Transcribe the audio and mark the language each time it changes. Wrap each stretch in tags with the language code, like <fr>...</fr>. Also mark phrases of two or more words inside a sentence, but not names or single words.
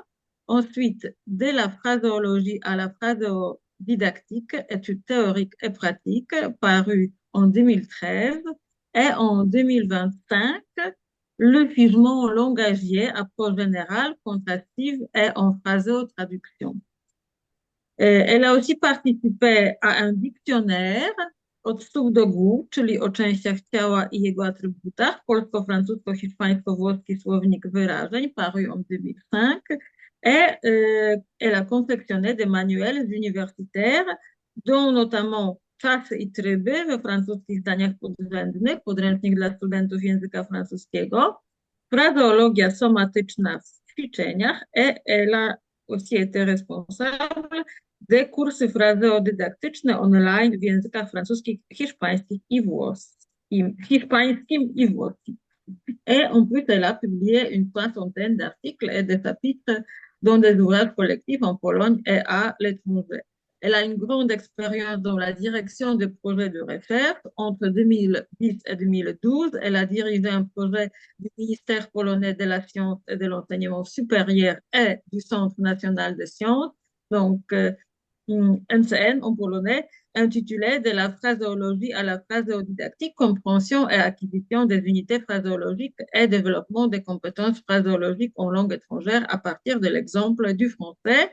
<fr>Ensuite, de la phraséologie à la phraséodidactique, études théoriques et pratiques, paru en 2013. Et en 2025, le figement langagier, approche générale, contrastive et en phraséotraduction. Elle a aussi participé à un dictionnaire od słów do głów, czyli o częściach ciała i jego atrybutach, polsko-francusko-hiszpańsko-włoski słownik wyrażeń, paru en 2005. Et elle a confectionné des manuels universitaires, dont notamment Czasy i tryby we francuskich zdaniach podrzędnych, podręcznik dla studentów języka francuskiego, frazeologia somatyczna w ćwiczeniach, et elle a aussi été responsable des</fr> <pl>kursy frazeodydaktyczne online w językach francuskich, hiszpańskim i włoskim.</pl> <fr>Et en plus, elle a publié une soixantaine d'articles et de chapitres dans des ouvrages collectifs en Pologne et à l'étranger. Elle a une grande expérience dans la direction de projets de recherche. Entre 2010 et 2012, elle a dirigé un projet du ministère polonais de la science et de l'enseignement supérieur et du Centre national de sciences, donc NCN en polonais, intitulé De la phraséologie à la phraséodidactique, compréhension et acquisition des unités phraséologiques et développement des compétences phraséologiques en langue étrangère à partir de l'exemple du français.</fr>